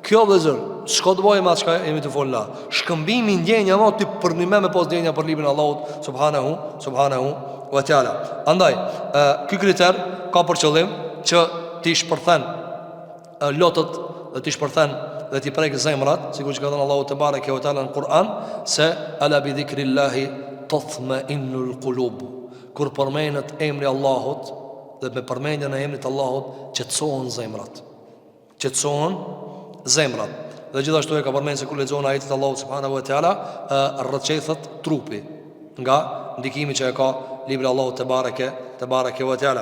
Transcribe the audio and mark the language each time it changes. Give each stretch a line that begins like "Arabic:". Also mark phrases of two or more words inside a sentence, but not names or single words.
Albanian: Kjo vëzër, s'ka të bëjë me atë çka jemi të folë la. Shkëmbimi ndjenja më ti për një me pas ndjenja për librin e Allahut
Arabic: سبحانه وتعالى.
Albanian: Andaj, ky kriter ka për qëllim që ti shpërthen lotët dhe ti shpërthen dhe ti prek zemrat, sikur që ka thënë Allahu
Arabic: تبارك وتعالى
Albanian: në Kur'an, se
Arabic: ألا بذكر الله تطمئن القلوب.
Albanian: Kur përmendet emri i Allahut dhe me përmendjen e emrit të Allahut qetësohen zemrat. Qetësohen zemrat. Dhe gjithashtu e ka përmendur se kur lexon ajetin e Allahut
Arabic: سبحانه وتعالى,
Albanian: rrëçethet trupi nga ndikimi që e ka libri i Allahut
Arabic: تبارك وتعالى.